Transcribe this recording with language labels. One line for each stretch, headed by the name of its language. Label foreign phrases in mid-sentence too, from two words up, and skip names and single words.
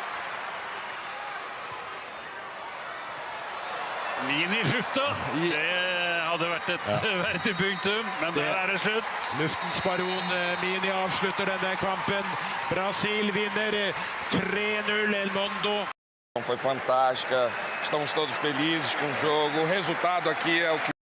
Norwegian: Min i lufta. Det hadde vært et punktum, men der er det slutt. Luftens baron Minha avslutter denne kampen. Brasil vinner 3-0. El Mundo.
Portuguese: Foi fantástica, estamos todos felizes com o jogo. O resultado aqui é o que